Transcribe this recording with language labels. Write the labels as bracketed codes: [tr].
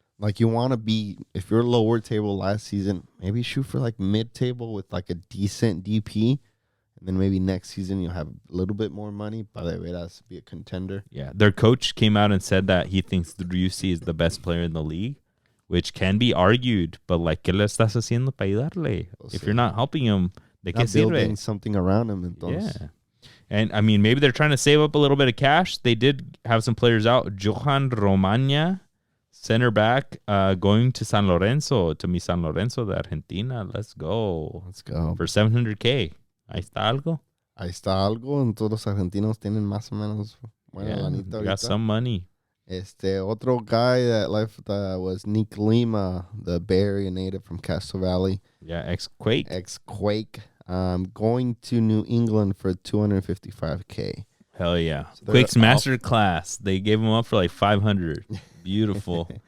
[en] Like, you want to be, if you're lower table last season, maybe shoot for, mid-table with, a decent DP. And then maybe next season you'll have a little bit more money. By the way, that's be a contender. Yeah. Their coach came out and said that he thinks Driussi is the best player in the league, which can be argued. [es] But, ¿qué le estás haciendo para ayudarle? If you're not helping him, ¿de qué sirve? [en] Building something around him. [es] Entonces. [en] Yeah. And, maybe they're trying to save up a little bit of cash. They did have some players out. Johan Romaña, center back, going to San Lorenzo, de Argentina. Let's go. For $700K. Ahí está [es] algo. En todos los argentinos tienen más o menos lanita. [en] Got some money. Otro guy that left was Nick Lima, the Bay Area native from Castro Valley. Yeah, ex-Quake. Going to New England for $255K. Hell yeah. So Quake's master class. They gave him up for $500. Beautiful.